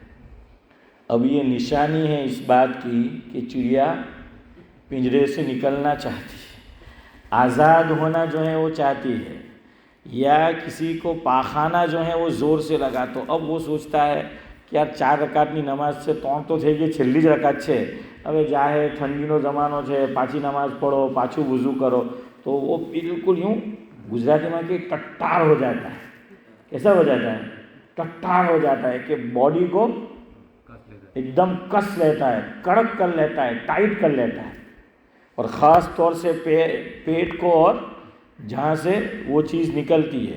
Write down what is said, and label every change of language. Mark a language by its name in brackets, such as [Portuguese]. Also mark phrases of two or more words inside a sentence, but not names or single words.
[Urdu] اب یہ نشانی ہے اس بات کی کہ چڑیا پنجرے سے نکلنا چاہتی ہے، آزاد ہونا جو ہے وہ چاہتی ہے، یا کسی کو پاخانہ جو ہے وہ زور سے لگا، تو اب وہ سوچتا ہے کہ یار 4 [Gujarati] રકાતની નમાઝ છે તો થઈ ગઈ, છેલ્લી જ રકાત છે, હવે જાહે ઠંડીનો જમાનો છે, પાછી નમાઝ પઢો, પાછું વઝૂ કરો, [Urdu] તો وہ بالکل یوں گجراتی میں کہ ٹٹار ہو جاتا ہے۔ کیسا ہو جاتا ہے؟ ٹٹار ہو جاتا ہے کہ باڈی کو ایک دم کس لیتا ہے، کڑک کر لیتا ہے، ٹائٹ کر لیتا ہے، اور خاص طور سے پیٹ کو اور جہاں سے وہ چیز نکلتی ہے۔